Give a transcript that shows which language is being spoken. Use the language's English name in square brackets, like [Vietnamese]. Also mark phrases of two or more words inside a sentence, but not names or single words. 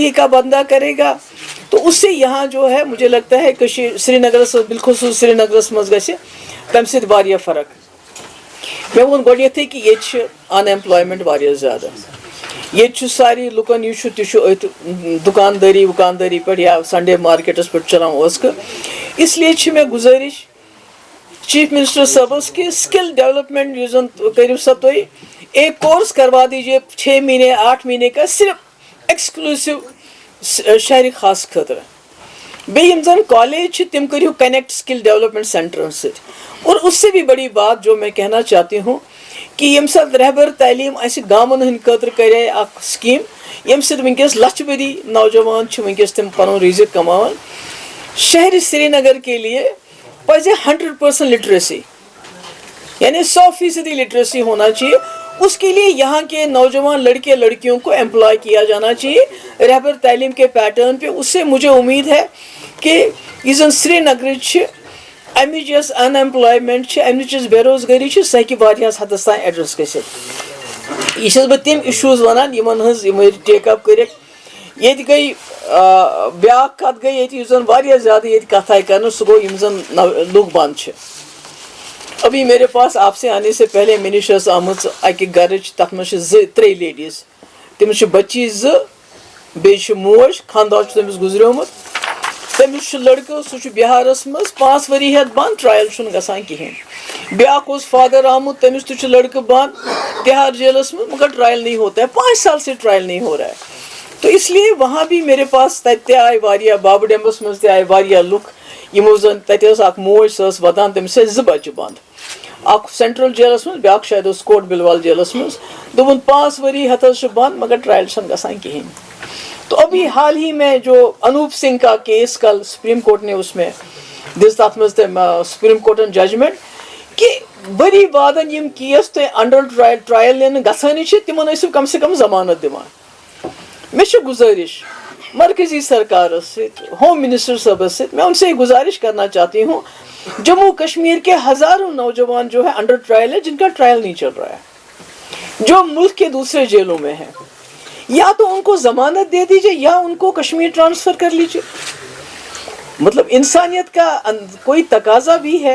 [Urdu] یہیں کا بندہ کرے گا تو اس سے یہاں جو ہے مجھے لگتا ہے کہ سری نگر بالخصوص [Kashmiri] سری نگرس مز گژھِ تمہ سۭتۍ واریاہ فرق مے وون گۄڈنیتھٕے کہ ییٚتہِ ان ایمپلایمنٹ واریاہ زیادہ یہ ساری لکن یہ دکانداری وکانداری پہ یا سنڈے مارکیٹس پہ چلان اس لیے میں گزارش چیف منسٹر صاحبس کہ سکل ڈیولپمنٹ کرو سا تھی [Urdu] ایک کورس کروا دیجیے 6 مہینے 8 مہینے کا [Kashmiri] صرف ایکسکلوسیو شہری خاص خاطر بیٚیہِ زن کالج تم کرو کنیکٹ سکل ڈیولپمنٹ سینٹرن ست [Urdu] اور اس سے بھی بڑی بات جو میں کہنا چاہتی ہوں کہ [Kashmiri] یم سات رہبر تعلیم اس گامن ہند خاطر کرے اخ سکیم یم سات ونکس لچھ بری نوجوان ونکس تم پن رزق کمان. [Urdu] شہر سری نگر کے لیے پزے 100% لٹریسی یعنی 100% لٹریسی ہونا چاہیے. اس کے لیے یہاں کے نوجوان لڑکے لڑکیوں کو امپلائی کیا جانا چاہیے رہبر تعلیم کے پیٹرن پہ. [Kashmiri] اس سے مجھے امید ہے کہ یہ زن سری نگر امچ یس ان ایمپلائمنٹ امچ یس بے روزگاری سہ ہیکہِ واریاہس حدس تام ایڈریس گژھِتھ. یہ چھس بہٕ تِم اِشوٗز ونان یمن ہٕنٛز یِم ٹیک اپ کٔرِکھ. ییٚتہِ گٔے بیٛاکھ کتھ گٔے ییٚتہِ یُس زن واریاہ زیادٕ ییٚتہِ کتھ آیہِ کرنہٕ سُہ گوٚو یِم زن لُکھ بنٛد چھِ. [Urdu] ابھی میرے پاس آپ سے آنے سے پہلے [Kashmiri] مےٚ نِش ٲس آمٕژ اکہِ گرٕچ تتھ منٛز چھِ 2-3 لیڈیٖز. تٔمِس چھِ بچی 2 بیٚیہِ چھِ موج خانٛدار چھُ تٔمِس گُزریومُت. تٔمِس چھُ لڑکہٕ سُہ چھُ بِہارس منٛز 5 ؤری ہٮ۪تھ بنٛد ٹرایل چھُنہٕ گژھان کِہینۍ. بیٛاکھ اوس فادر آمُت تٔمِس تہِ چھُ لڑکہٕ بنٛد تہار جیلس منٛز [Urdu] مگر ٹرایل نہیں ہوتا ہے. 5 سال سے ٹرایل نہیں ہو رہا ہے. تو اس لیے وہاں بھی میرے پاس [Kashmiri] تتہِ تہِ آیہِ واریاہ بابہٕ ڈیمبس منٛز تہِ آیہِ واریاہ لُکھ یِمو زن تتہِ ٲس اکھ موج سۄ ٲس ودان تٔمِس ٲسۍ 2 بچہٕ بنٛد. اکھ سینٹرل جیلس منٛز بیٛاکھ شاید اوس کوٹ بلوال جیلس منٛز. دوٚپُن 5 ؤری ہٮ۪تھ حظ چھُ بنٛد مگر ٹرایل چھنہٕ گژھان کِہینۍ. [Urdu] تو ابھی حال ہی میں جو انوپ سنگھ کا کیس کل سپریم کورٹ نے اس میں [Kashmiri] دس تتھ منٛز سپریم کورٹن ججمنٹ کہ بری وادن یم کیس تُہۍ انڈر ٹرایل نِنہٕ گژھٲنی چھِ تِمن ٲسِو کم سے کم ضمانت دِوان. مےٚ چھِ گزٲرش مرکزی سرکارس سۭتۍ ہوم منسٹر صٲبس سۭتۍ [Urdu] میں ان سے گزارش کرنا چاہتی ہوں جموں کشمیر کے ہزاروں نوجوان جو ہے انڈر ٹرائل ہے جن کا ٹرائل نہیں چل رہا ہے جو ملک کے دوسرے جیلوں میں ہیں. یا تو ان کو ضمانت دے دیجئے یا ان کو کشمیر ٹرانسفر کر لیجئے. مطلب انسانیت کا کوئی تقاضا بھی ہے.